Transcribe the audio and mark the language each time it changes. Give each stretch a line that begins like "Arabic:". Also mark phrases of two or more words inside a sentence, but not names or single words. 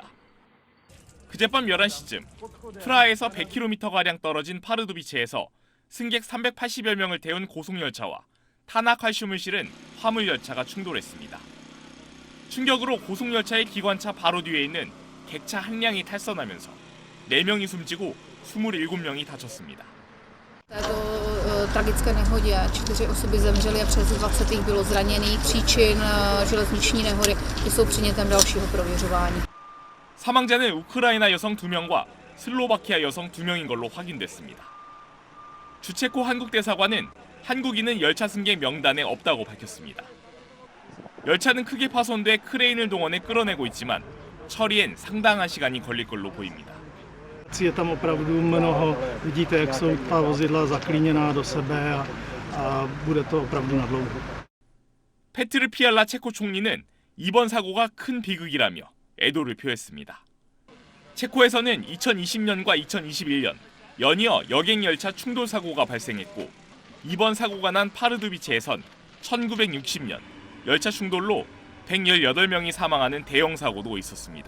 Korean: 그젯밤 11시쯤 프라하에서 100km가량 떨어진 파르두비체에서 승객 380여 명을 태운 고속열차와 탄화칼슘을 실은 화물열차가 충돌했습니다. 충격으로 고속열차의 기관차 바로 뒤에 있는 객차 한 량이 탈선하면서 4명이 숨지고 27명이 다쳤습니다.
Czech: tragické nehodě 4 osoby zemřely a přes 20 jich bylo zraněných. Příčin železniční nehody jsou předmětem dalšího prověřování.
Korean: 사망자는 우크라이나 여성 2명과 슬로바키아 여성 2명인 걸로 확인됐습니다. 주체코 한국 대사관은 한국인은 열차 승객 명단에 없다고 밝혔습니다. 열차는 크게 파손돼 크레인을 동원해 끌어내고 있지만 처리엔 상당한 시간이 걸릴 걸로 보입니다.
Czech: Je tam opravdu mnoho, vidíte, jak jsou ta vozidla zaklíněná do sebe a bude to opravdu nadlouho.
Korean: 페트르 피알라 체코 총리는 이번 사고가 큰 비극이라며 애도를 표했습니다. 체코에서는 2020년과 2021년 연이어 여객열차 충돌 사고가 발생했고 이번 사고가 난 파르두비체에선 1960년 열차 충돌로 118명이 사망하는 대형 사고도 있었습니다.